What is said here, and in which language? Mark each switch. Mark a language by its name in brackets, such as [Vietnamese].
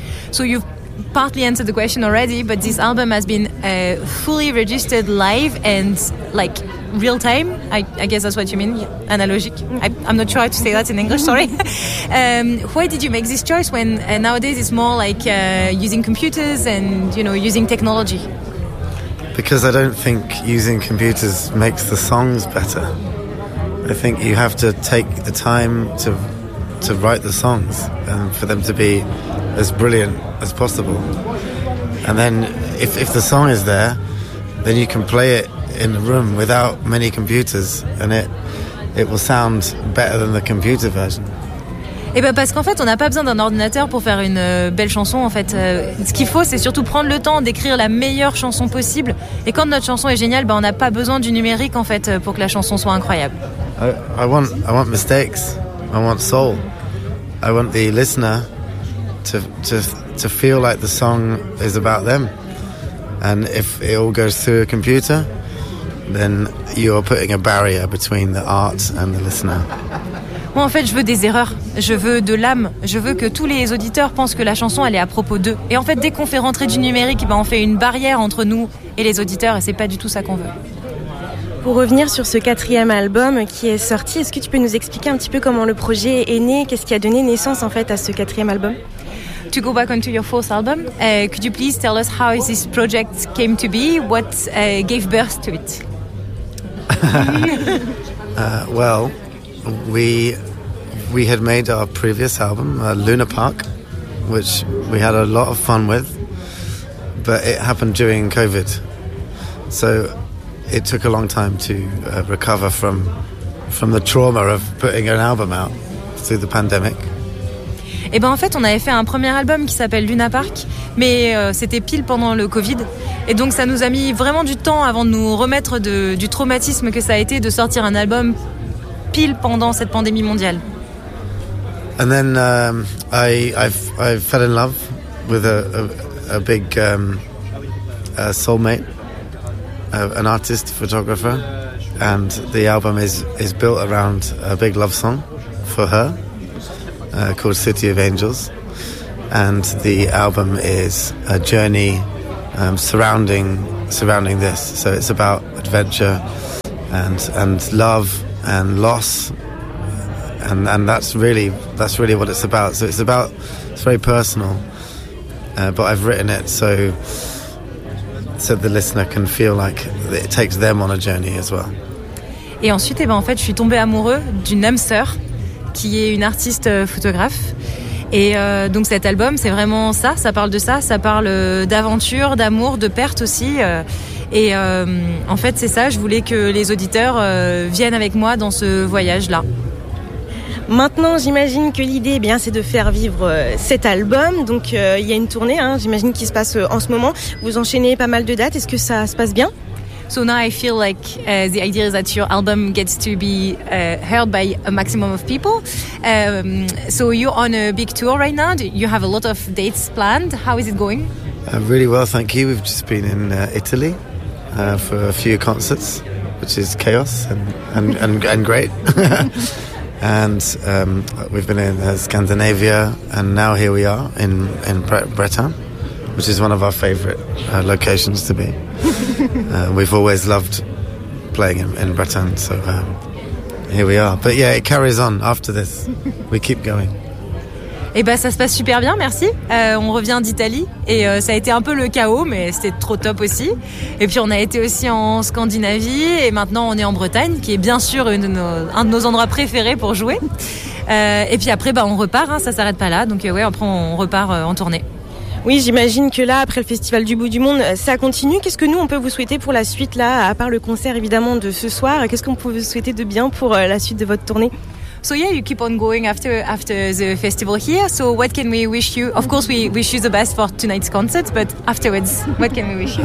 [English] So you've partly answered the question already, but this album has been fully registered live and like real time, I guess that's what you mean, analogique. I'm not sure how to say that in English, sorry. Why did you make this choice when nowadays it's more like using computers and, you know, using technology? Because I don't think using computers makes the songs better. I think you have to take the time to write the songs and for them to be as brilliant as possible. And then if the song is there, then you can play it in the room without many computers and it will sound better than the computer version. [French] Et ben parce qu'en fait on n'a pas besoin d'un ordinateur pour faire une belle chanson. En fait, ce qu'il faut c'est surtout prendre le temps d'écrire la meilleure chanson possible, et quand notre chanson est géniale, ben on n'a pas besoin du numérique en fait pour que la chanson soit incroyable. [English] I want mistakes, I want soul, I want the listener to feel like the song is about them. And if it all goes through a computer, then you're putting a barrier between the art and the listener. [French] Moi, en fait, je veux des erreurs. Je veux de l'âme. Je veux que tous les auditeurs pensent que la chanson, elle est à propos d'eux. Et en fait, dès qu'on fait rentrer du numérique, ben, on fait une barrière entre nous et les auditeurs, et c'est pas du tout ça qu'on veut. Pour revenir sur ce quatrième album qui est sorti, est-ce que tu peux nous expliquer un petit peu comment le projet est né? Qu'est-ce qui a donné naissance, en fait, à ce quatrième album? [English] To go back onto your fourth album, could you please tell us how this project came to be? What gave birth to it? Well, we had made our previous album, Luna Park, which we had a lot of fun with, but it happened during COVID. So it took a long time to recover from the trauma of putting an album out through the pandemic. [French] Et ben en fait, on avait fait un premier album qui s'appelle Luna Park, mais c'était pile pendant le Covid. Et donc, ça nous a mis vraiment du temps avant de nous remettre du traumatisme que ça a été de sortir un album pile pendant cette pandémie mondiale. [English] And then I fell in love with a big soulmate, an artist, photographer, and the album is built around a big love song for her. Called City of Angels, and the album is a journey surrounding this. So it's about adventure and love and loss, and that's really what it's about. So it's very personal, but I've written it so the listener can feel like it takes them on a journey as well. [French] Et ensuite, eh ben en fait, je suis tombée amoureux d'une âme sœur qui est une artiste photographe. Et donc cet album, c'est vraiment ça parle de ça, ça parle d'aventure, d'amour, de perte aussi. Et en fait, c'est ça, je voulais que les auditeurs viennent avec moi dans ce voyage-là. Maintenant, j'imagine que l'idée, eh bien, c'est de faire vivre cet album. Donc, il y a une tournée, hein, j'imagine, qui se passe en ce moment. Vous enchaînez pas mal de dates. Est-ce que ça se passe bien? [English] So now I feel like the idea is that your album gets to be heard by a maximum of people. So you're on a big tour right now. You have a lot of dates planned. How is it going? Really well, thank you. We've just been in Italy for a few concerts, which is chaos and great. And we've been in Scandinavia, and now here we are in Bretagne, which is one of our favorite locations to be. We've always loved playing in Bretagne, so here we are. But yeah, it carries on after this. We keep going. [French] Eh ben, ça se passe super bien, merci. On revient d'Italie et ça a été un peu le chaos, mais c'était trop top aussi. Et puis on a été aussi en Scandinavie et maintenant on est en Bretagne, qui est bien sûr un de nos endroits préférés pour jouer. Et puis après, bah, on repart, hein, ça s'arrête pas là. Donc ouais, après on repart en tournée. Oui, j'imagine que là, après le Festival du Bout du Monde, ça continue. Qu'est-ce que nous, on peut vous souhaiter pour la suite, là, à part le concert évidemment de ce soir? Qu'est-ce qu'on peut vous souhaiter de bien pour la suite de votre tournée? [English] So yeah, you keep on going after the festival here. So what can we wish you? Of course, we wish you the best for tonight's concert. But afterwards, what can we wish you?